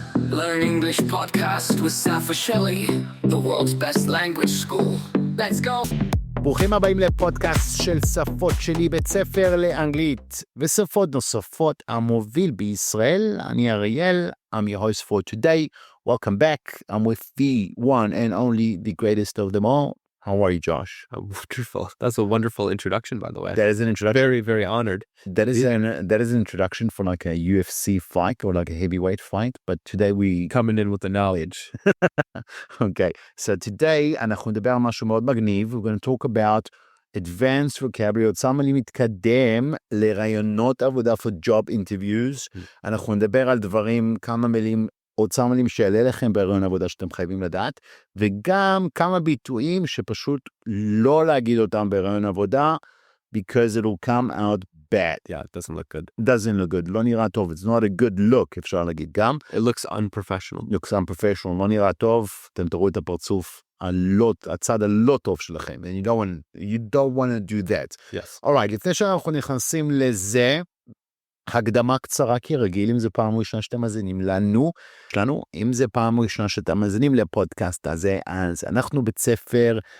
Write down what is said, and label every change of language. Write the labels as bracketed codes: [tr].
[en] Learn English podcast with Safa Shelley, the world's best language school. Let's go. [he] ברוכים הבאים לפודקאסט של שפות שלי, בית ספר לאנגלית ושפות נוספות המוביל בישראל. אני אריאל, [en] I'm your host for today. Welcome back. I'm with the one and only, the greatest of them all. How are you, Josh? Wonderful. That's a wonderful introduction, by the way. That is an introduction. Very, very honored. That is an introduction for like a UFC fight or like a heavyweight fight. But today we Coming in with the knowledge. Okay, so today [he] אנחנו נדבר על משהו מאוד מגניב. [en] We're going to talk about advanced vocabulary, [he] אוצר מילים מתקדם לראיונות עבודה [en] for job interviews. [he] אנחנו נדבר על דברים, כמה מילים, אוצר מילים שיעלה לכם בראיון עבודה שאתם חייבים לדעת, וגם כמה ביטויים שפשוט לא להגיד אותם בראיון עבודה, [en] because it'll come out bad. Yeah, it doesn't look good. doesn't look good, [he] לא נראה טוב, [en] it's not a good look, [he] אפשר להגיד גם. [en] It looks unprofessional. looks unprofessional, [he] לא נראה טוב, אתם תראו את הפרצוף הצד הלא טוב שלכם, [en] and you don't want to do that. Yes. [he] Alright, לפני שאנחנו נכנסים לזה, הקדמה קצרה כרגיל, אם זה פעם ראשונה שאתם מאזינים לנו, אם זה פעם ראשונה שאתם מאזינים לפודקאסט הזה, אז אנחנו בית ספר